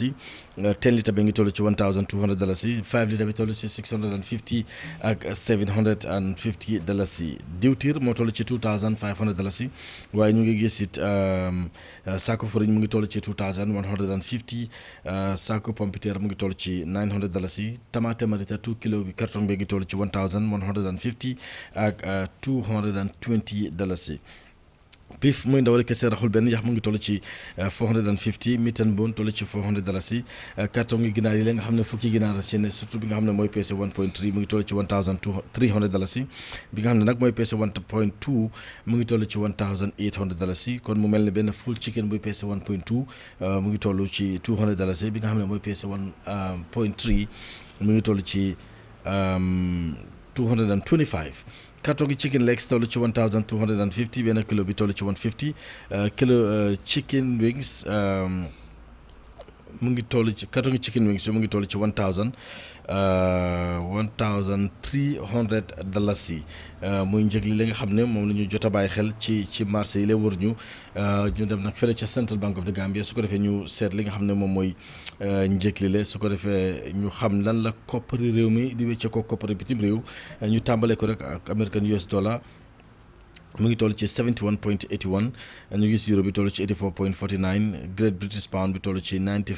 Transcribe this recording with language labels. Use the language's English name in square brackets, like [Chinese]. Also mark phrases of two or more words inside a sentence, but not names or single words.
[Wolof] yi 10 litre bi ngi toll ci $1,200 yi 5 litre bi toll ci $650 ak $750 yi diwtiir moo toll ci $2,500 yi waaye ñu ngi gis it saako fariñ mu ngi toll ci $2,150 saako pompiteer mu ngi toll ci $900 yi tamaate marita 2 kilo bi carton bi ngi toll ci $1,150 ak $220 yi Pif muy ndawal kese raxul benn yax mu ngi toll ci 450 [English] meat and bone [Wolof] toll ci $400 carton yi ginaar yi la nga xam ne fukki ginaar ci ne surtout bi nga xam ne mooy peese 1.3 mu ngi toll ci $1,300 bi nga xam ne nag mooy peese 1.2 mu ngi toll ci $1,800 kon mu mel ne benn [English] full chicken [Wolof] buy peese 1.2 mu ngi toll ci $200 bi nga xam ne mooy peese 1.3 mu ngi toll ci 225. Carton [English] chicken legs [Wolof] toll ci 1,250 benn kilo bi toll ci 150 kilo [English] chicken wings [Wolof] mu ngi toll ci carton [English] chicken wings [Wolof] bi mu ngi toll ci $1,300 muy njëg li nga xam ne moom la ñu jot a bàyyi xel ci marché yi la wër ñu dem nag fële ca Central Bank of the Gambia su ko defee ñu seet li nga xam ne moom mooy njëg li la su ko defee ñu xam lan la koppari réew mi di wécce ko koppari bitim réew ñu tàmbalee ko rek ak American US dollar mu ngi toll ci 71.81 ñu gis euro bi toll ci 84.49 Great British Pound bi toll ci